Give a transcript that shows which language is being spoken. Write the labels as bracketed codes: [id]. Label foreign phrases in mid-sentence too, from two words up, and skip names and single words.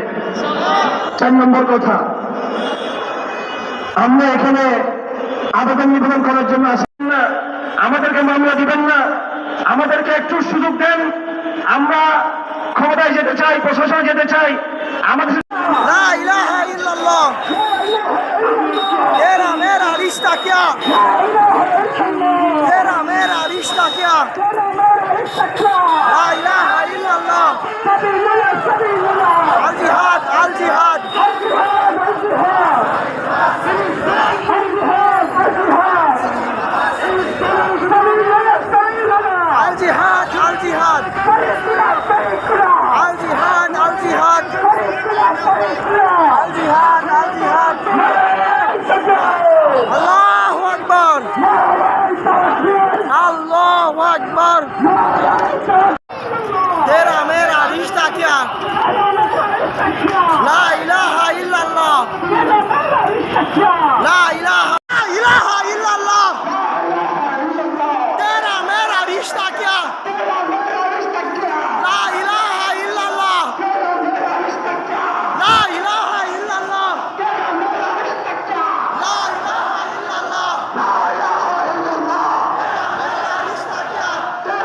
[bn] 4 নম্বর কথা, আমরা এখানে আবেদন নিবেদন করার জন্য আসেন না, আমাদেরকে মামলা দিবেন না, আমাদেরকে একটু সুযোগ দেন। আমরা ক্ষমতায় যেতে চাই, প্রশাসনে যেতে চাই। আমাদের [ar] لا إله إلا الله [ur] تیرا میرا رشتہ کیا تیرا میرا رشتہ کیا [ar] لا إله إلا الله الجهاد الجهاد الجهاد الجهاد الجهاد الجهاد الجهاد الجهاد الجهاد الجهاد الله أكبر الله أكبر [ur] تیرا میرا رشتہ کیا [ar] لا إله إلا الله لا إله إلا الله [ur] تیرا میرا رشتہ کیا [ar] لا إله إلا الله لا إله إلا الله لا إله إلا الله [ur] میرا رشتہ کیا